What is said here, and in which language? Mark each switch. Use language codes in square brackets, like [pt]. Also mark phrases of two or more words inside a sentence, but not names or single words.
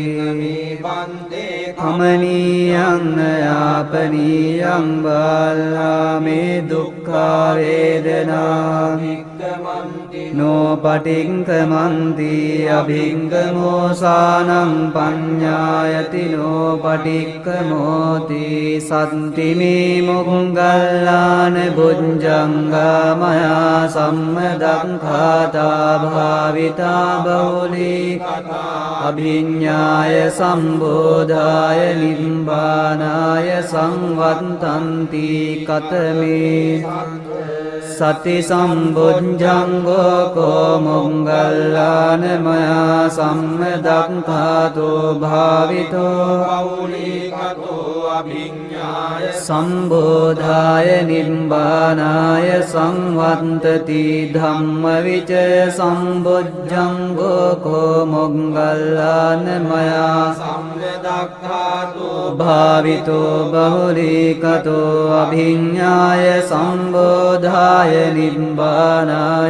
[pi] කමනීයං යාපනීයං බාලාමේ දුක්ඛා වේදනා නෝ පටිංකමන්ති අභිංගමෝසානං පඤ්ඤායති නෝ පටික්කමෝති සත්තිමේ මොග්ගල්ලාන බුද්ධංගා මයා සම්මදක්ඛාතා භාවිතා බහුලී අභිඤ්ඤාය සම්බෝධාය නිබ්බානාය සංවත්තන්ති කතමේ සති සම්බුද්ධංගෝ කෝ මොග්ගල්ලාන මයා සම්මදක්ඛාතෝ භාවිතෝ බහුලීකතෝ අභිඤ්ඤාය සම්බෝධාය නිබ්බානාය සංවත්තති ධම්මවිචය සම්බුද්ධංගෝ කෝ මොග්ගල්ලාන මයා සම්මදක්ඛාතෝ භාවිතෝ බහුලීකතෝ අභිඤ්ඤාය සම්බෝධාය නිබ්බානාය